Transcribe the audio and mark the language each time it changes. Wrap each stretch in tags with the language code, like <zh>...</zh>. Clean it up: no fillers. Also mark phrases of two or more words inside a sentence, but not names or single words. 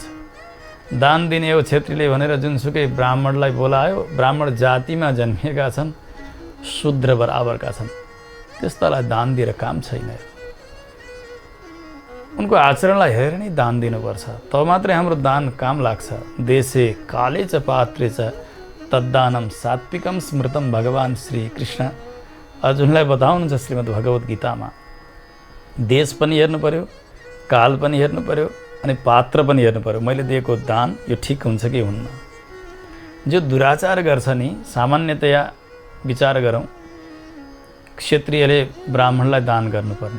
<ne>दान दिने हो क्षेत्रीले भनेर जुनसुकै ब्राह्मणलाई बोलायो, ब्राह्मण जातिमा जन्मिएका छन्, शूद्र बराबरका छन्, त्यस्तालाई दान दिएर काम छैन। उनको आचरणलाई हेरेर नै दान दिनुपर्छ, तब मात्रै हाम्रो दान काम लाग्छ।</ne> <sa>देशे काले च पात्रे च तद्दानम सात्विकम स्मृतम</sa> <ne>भगवान श्री कृष्ण अर्जुनलाई बताउनुहुन्छ श्रीमद् भगवत गीतामा। देश पनि हेर्नु पर्यो, काल पनि हेर्नु पर्यो अनि पात्र पनि हेर्नु पर्यो। मैले दिएको दान यो ठिक हुन्छ कि हुन्न। जो दुराचार गर्छ नि, सामान्यतया विचार गरौँ, क्षत्रियले ब्राह्मणलाई दान गर्नुपर्ने।</ne>